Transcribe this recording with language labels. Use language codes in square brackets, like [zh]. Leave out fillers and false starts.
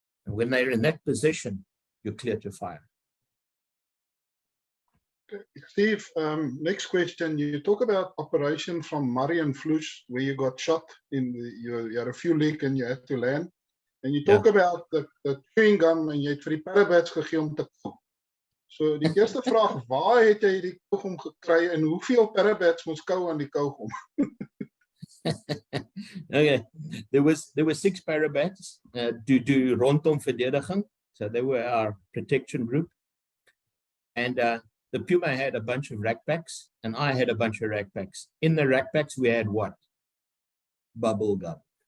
[en] And when they're in that position, you're clear to fire. Okay. Steve, next question. You talk about operation from Marienfluss, where you got shot in you had a fuel leak and you had to land. And you talk about the chewing gum and you [af] het vir die parabats gegee om te koop. So die eerste vraag, waar het jy die kougom gekry en hoeveel parabats moes kou aan die kougom? [en] Okay, there were 6 parabats do [af] rondom verdediging, [en] so they were our protection group, and the Puma had a bunch of rackpacks, and I had a bunch of rackpacks. In the rackpacks, we had what? Bubble gum.